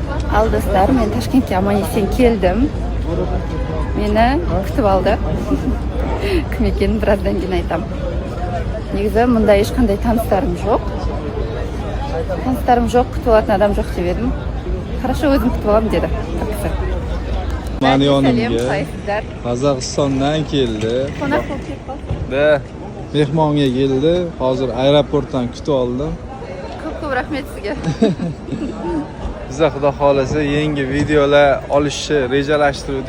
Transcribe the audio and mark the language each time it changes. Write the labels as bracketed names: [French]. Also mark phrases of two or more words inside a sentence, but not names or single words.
[Uzbek] Al dostlar, men Toshkentga amon-eson keldim. Meni kutib oldi. Kim ekanini birazdan keyin aytaman. [Kazakh] Негізі мұнда ешқандай таныстарым жоқ. Күтіп алатын адам жоқ деп едім. Хорошо, өзім күтіп аламын деді. [Uzbek] Mani yonimga Qozog'istondan keldi. Qonaq bo'lib kelib qoldi. Da, mehmonga keldi. Hozir aeroportdan kutib oldim. Ko'p rahmat sizga. Biza xudo xolasa yangi videolar olishni rejalashtirdik.